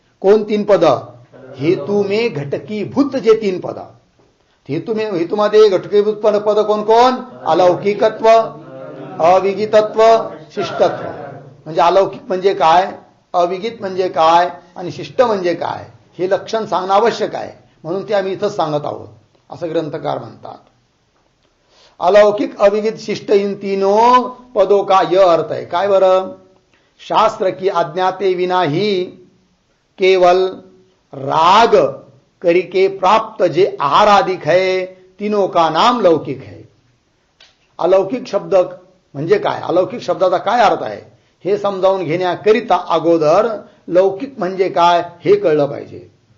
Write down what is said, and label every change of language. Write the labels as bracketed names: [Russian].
[Marathi] कोण 3 पद, [Hindi] हेतू में घटकीभूत [Marathi] जे 3 पद, हेतूमध्ये घटकीभूत पद कोण कोण, अलौकिकत्व, अविगितत्व, शिष्टत्व. म्हणजे अलौकिक म्हणजे काय, अविगित म्हणजे काय आणि शिष्ट म्हणजे काय हे लक्षण सांगणं आवश्यक आहे. म्हणून ते आम्ही इथंच सांगत आहोत असं ग्रंथकार म्हणतात. [Hindi] अलौकिक, अविगित, शिष्ट इन तीनों पदों का यह अर्थ है. [Marathi] काय बरं, [Hindi] शास्त्र की आज्ञाते विना ही केवल राग करके प्राप्त जे आहारादिक है तीनों का नाम लौकिक है. [Marathi] अलौकिक शब्द म्हणजे काय, अलौकिक शब्दाचा काय अर्थ आहे हे समजावून घेण्याकरिता अगोदर लौकिक म्हणजे काय हे कळलं पाहिजे.